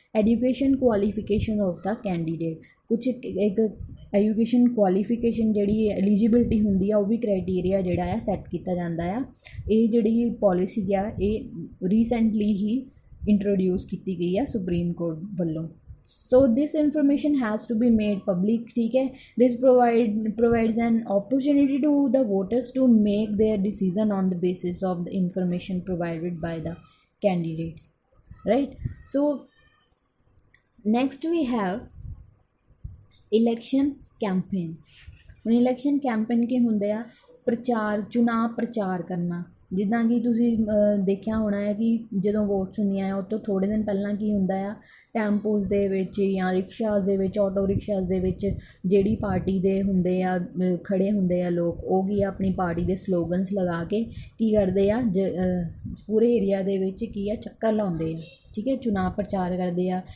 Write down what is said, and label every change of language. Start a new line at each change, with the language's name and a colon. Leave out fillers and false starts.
English: education qualification of the candidate,
Punjabi: ਕੁਛ ਇੱਕ education qualification ਜਿਹੜੀ ਐਲੀਜੀਬਿਲਟੀ ਹੁੰਦੀ ਆ ਉਹ ਵੀ ਕ੍ਰਾਈਟੀਰੀਆ ਜਿਹੜਾ ਆ ਸੈੱਟ ਕੀਤਾ ਜਾਂਦਾ ਆ। ਇਹ ਜਿਹੜੀ ਪੋਲਿਸੀ ਆ ਇਹ ਰੀਸੈਂਟਲੀ ਹੀ ਇੰਟਰੋਡਿਊਸ ਕੀਤੀ ਗਈ ਆ ਸੁਪਰੀਮ ਕੋਰਟ ਵੱਲੋਂ।
English: So this information has to be made public,
Hindi: ठीक है।
English: This provides an opportunity to the voters to make their decision on the basis of the information provided by the candidates, right। So next we have election campaign।
Punjabi: ਹੁਣ election campaign ਕੀ ਹੁੰਦੇ ਆ, ਪ੍ਰਚਾਰ ਚੁਣਾਵ ਪ੍ਰਚਾਰ ਕਰਨਾ। ਜਿੱਦਾਂ ਕਿ ਤੁਸੀਂ ਦੇਖਿਆ ਹੋਣਾ ਹੈ ਕਿ ਜਦੋਂ ਵੋਟਸ ਹੁੰਦੀਆਂ ਆ ਉਹ ਤੋਂ ਥੋੜ੍ਹੇ ਦਿਨ ਪਹਿਲਾਂ ਕੀ ਹੁੰਦਾ ਆ ਟੈਂਪੋਜ਼ ਦੇ ਵਿੱਚ ਜਾਂ ਰਿਕਸ਼ਾਜ਼ ਦੇ ਵਿੱਚ ਆਟੋ ਰਿਕਸ਼ਾਜ਼ ਦੇ ਵਿੱਚ ਜਿਹੜੀ ਪਾਰਟੀ ਦੇ ਹੁੰਦੇ ਆ ਖੜੇ ਹੁੰਦੇ ਆ ਲੋਕ, ਉਹ ਕੀ ਆ ਆਪਣੀ ਪਾਰਟੀ ਦੇ ਸਲੋਗਨਸ ਲਗਾ ਕੇ ਕੀ ਕਰਦੇ ਆ ਪੂਰੇ ਏਰੀਆ ਦੇ ਵਿੱਚ ਕੀ ਆ ਚੱਕਰ ਲਾਉਂਦੇ ਆ, ਠੀਕ ਹੈ, ਚੁਣਾਵ ਪ੍ਰਚਾਰ ਕਰਦੇ ਆ।